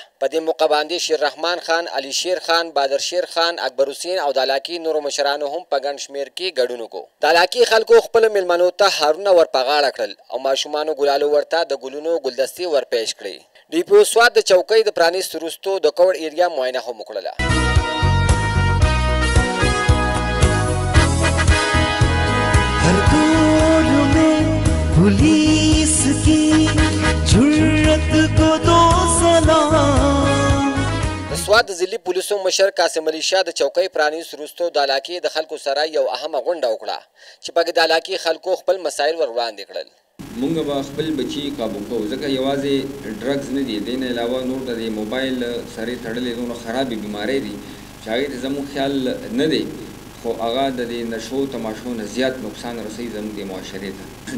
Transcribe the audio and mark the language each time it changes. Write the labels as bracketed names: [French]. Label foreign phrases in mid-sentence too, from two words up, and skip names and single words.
[Pashto] په دې موقع باندې شیر رحمان خان، علي شیر خان، بادر شیر خان، اکبر حسین او د علاقې نورو مشرانو هم په ګڼ شمېر کې ګډون وکړو. د علاقې خلکو خپلو میلمنو ته هارونه ور په غاړه کړل او ماشومانو ګلالو ورته د ګلونو ګلدستې ور پیش کړې. ډي پي او سواد د چوکۍ د پرانیستو وروستو د کوړ ایریا معاینه هم وکړله. [Urdu] پولیس کی جرأت کو دو سلام. [Pashto] د سواد د ضلعي پولیسو مشر قاسم علي شاه د چوکۍ پرانیست وروستو د علاقې د خلکو سره یو اهمه غونډه وکړه چې پکې د علاقې خلکو خپل مسایل ور وړاندې کړل. مونږ به خپل بچي قابو کوو ځکه یوازې ډرګز نه دي، دې نه علاوه نور د موبایل سره تړلې نور خرابې بیمارۍ دي چې هغې ته زموږ خیال نه دی، خو هغه د دې نشو تماشو نه زیات نقصان رسوي زموږ د معاشرې ته.